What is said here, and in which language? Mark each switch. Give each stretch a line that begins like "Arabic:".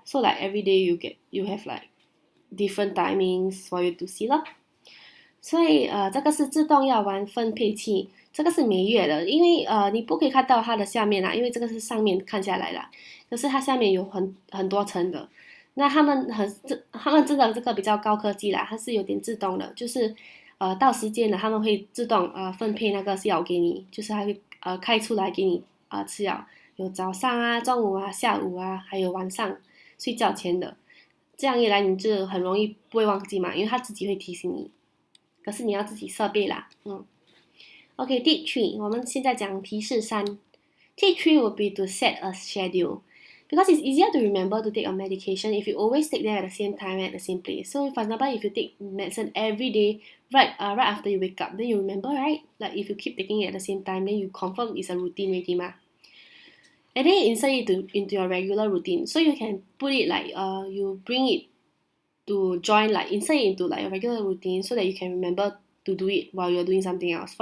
English: So like every day you have like different timings for you to see 咯。
Chinese: 所以这个是自动药丸分配器，这个是每月的，因为你不可以看到它的下面啦，因为这个是上面看下来啦，可是它下面有很多层的。那他们真的这个比较高科技啦，它是有点自动的，就是到时间了他们会自动分配那个药给你，就是它会开出来给你吃药，有早上啊、中午啊、下午啊，还有晚上睡觉前的。这样一来你就很容易不会忘记嘛，因为它自己会提醒你。可是你要自己设备啦，
English: OK, tip 3,
Chinese: 我们现在讲提示3。
English: Tip 3 will be to set a schedule. Because it's easier to remember to take a medication if you always take them at the same time at the same place. So for example, if you take medicine every day, right after you wake up, then you remember, right? Like if you keep taking it at the same time, then you confirm it's a routine already ma. And then you insert it into your regular routine. So you can put it like you bring it to join, like insert it into like a regular routine so that you can remember to do it while you're doing something else.